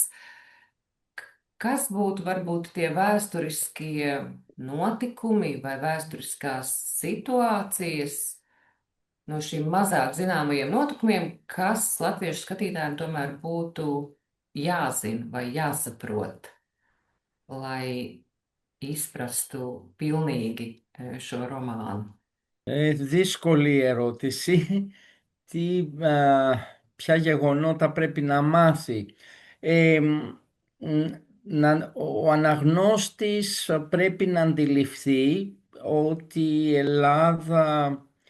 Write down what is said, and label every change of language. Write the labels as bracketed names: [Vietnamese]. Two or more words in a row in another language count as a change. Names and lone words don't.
[Latvian] Kas būtu varbūt tie vēsturiskie notikumi vai vēsturiskās situācijas no šīm mazāk zināmajiem notikumiem, kas latviešu skatītājiem tomēr būtu jāzina vai jāsaprot, lai izprastu pilnīgi šo romānu? [Greek] Δύσκολη ερώτηση. Ποια γεγονότα πρέπει να μάθει. Ε, ο αναγνώστης πρέπει να αντιληφθεί ότι η Ελλάδα